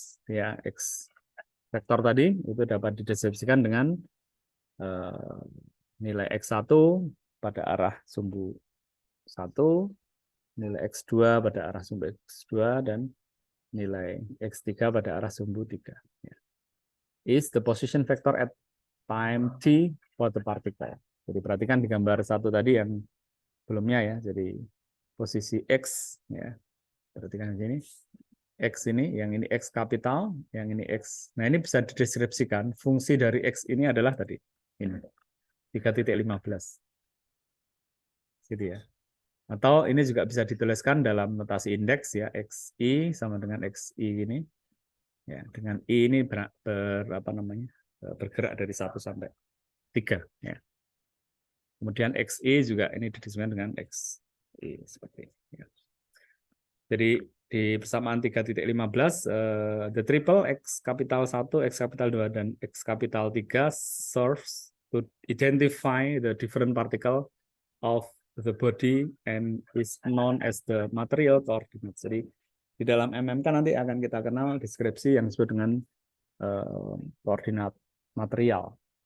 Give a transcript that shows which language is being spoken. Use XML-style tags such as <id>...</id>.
<id>ya X vektor tadi itu dapat dideskripsikan dengan nilai X1 pada arah sumbu 1, nilai X2 pada arah sumbu X2, dan nilai X3 pada arah sumbu 3.</id> <en>Is the position vector at time t for the particle.</en> <id>Jadi perhatikan di gambar satu tadi yang sebelumnya ya. Jadi posisi X ya. Perhatikan di sini. X ini, yang ini X kapital, yang ini X. Nah, ini bisa dideskripsikan fungsi dari X ini adalah tadi ini 3.15. Gitu ya. Atau ini juga bisa dituliskan dalam notasi indeks ya, XI sama dengan XI ini. Ya, dengan I ini bergerak dari 1 sampai 3 ya. Kemudian XI juga ini dideskripsikan dengan XI seperti ini. Ya. Jadi di persamaan 3.15</id> <en>the triple</en> <id>X kapital 1, X kapital 2 dan X kapital 3</id> <en>serves to identify the different particle of the body and is known as the material coordinates.</en> <id>Jadi di dalam MMK nanti akan kita kenal deskripsi yang disebut dengan koordinat material.</id>